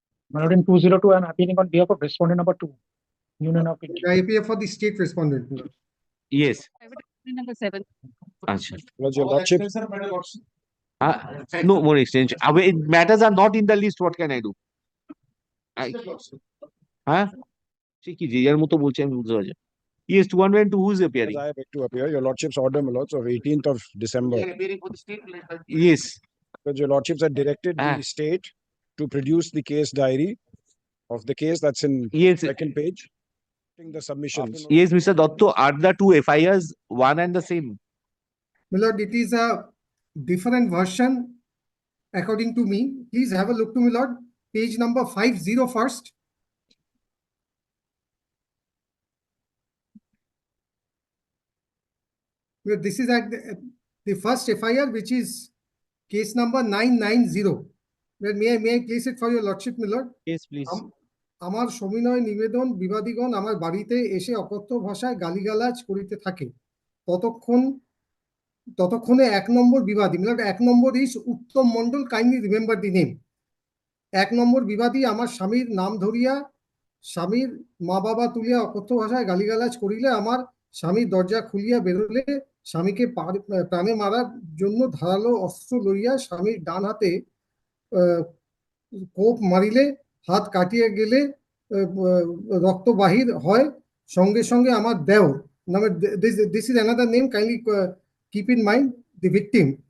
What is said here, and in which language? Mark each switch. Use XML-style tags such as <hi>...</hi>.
<en>My lord, in 202, I'm appealing on behalf of respondent number 2, Union of India. I appear for the state respondent. Yes. Number 7.</en> <hi>Achha.</hi> <en>Your lordship, No more extension. Matters are not in the list. What can I do?</en> <bn>হ্যাঁ সে কি যে যার মতো বলছে আমি বুঝতে পারছি</bn> <en>Yes, 202 who is as appearing? I beg to appear, your lordship's order, my lords, of 18th of December. Yes. Because your lordships had directed the state to produce the case diary of the case that's in Yes. second page, the submissions. Yes, Mr. Dotto, are the two FIRs one and the same? My lord, it is a different version according to me. Please have a look to me, lord. Page number 50 first. This is at the first FIR, which is case number 990. May I place it for your lordship, my lord? Yes, please.</en> <bn>আমার সবিনয় নিবেদন বিবাদীগণ আমার বাড়িতে এসে অকথ্য ভাষায় গালিগালাজ করিতে থাকে ততক্ষণে 1 নম্বর বিবাদী,</bn> <en>মিলট 1 নম্বর is Uttam Mondal, kindly remember the name.</en> <bn>1 নম্বর বিবাদী আমার স্বামীর নাম ধরিয়া স্বামীর মা বাবা তুলিয়া অকথ্য ভাষায় গালিগালাজ করিলে আমার স্বামী দরজা খুলিয়া বেরোলে স্বামীকে প্রাণে মারার জন্য ধারালো অস্ত্র লইয়া স্বামীর ডান হাতে কোপ মারিলে হাত কাটিয়ে গেলে রক্ত বাহির হয়, সঙ্গে সঙ্গে আমার দেওর নামে,</bn> <en>This is another name, kindly keep in mind the victim.</en>